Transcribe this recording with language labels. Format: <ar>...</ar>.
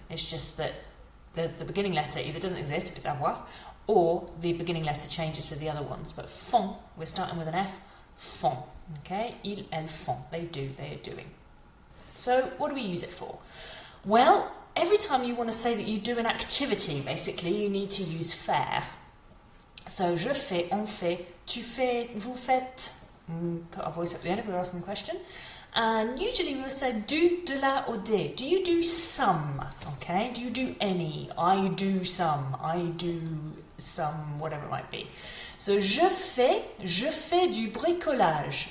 <en>It's just that the beginning letter either doesn't exist if it's avoir, or the beginning letter changes for the other ones. But font, we're starting with an F, font, okay?</en> <fr>Il, elle, font,</fr> <en>they do, they are doing. So what do we use it for? Well, every time you want to say that you do an activity, basically, you need to use faire.</en> <fr>So, je fais, on fait, tu fais, vous faites.</fr> <en>Put our voice at the end if we're asking the question. And usually we'll say du, de la, or des. Do you do some? Okay. Do you do any? I do some. I do some, whatever it might be.</en> <fr>So, je fais du bricolage.</fr>